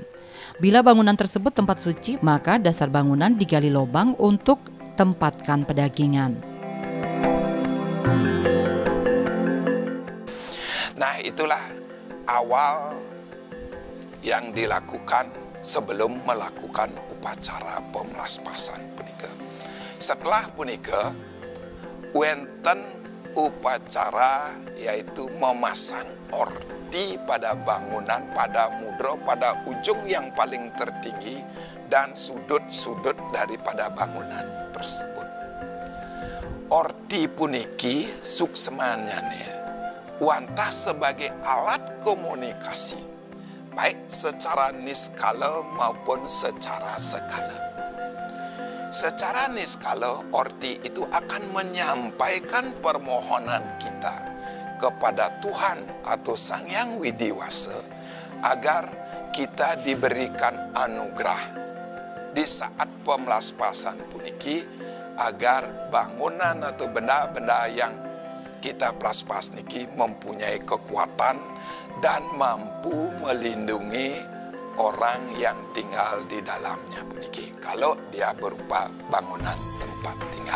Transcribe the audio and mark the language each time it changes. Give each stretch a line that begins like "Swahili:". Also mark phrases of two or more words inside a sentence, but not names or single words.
Indonesian: Bila bangunan tersebut tempat suci, maka dasar bangunan digali lubang untuk tempatkan pedagingan. Nah, itulah awal yang dilakukan sebelum melakukan upacara pemelaspasan punika. Setelah punika, wenten upacara yaitu memasang orti pada bangunan, pada mudra, pada ujung yang paling tertinggi dan sudut-sudut daripada bangunan tersebut. Orti
Balinese: puniki suksemanyane wantah
Indonesian: sebagai alat komunikasi, baik secara niskala maupun secara skala. Secara niskala, orti itu akan menyampaikan permohonan kita kepada Tuhan atau Sang Hyang Widiwasa agar kita diberikan anugerah di saat pemelaspasan puniki, agar bangunan atau benda-benda yang kita pelaspas niki mempunyai kekuatan dan mampu melindungi orang yang tinggal di dalamnya puniki, kalau dia berupa bangunan tempat tinggal.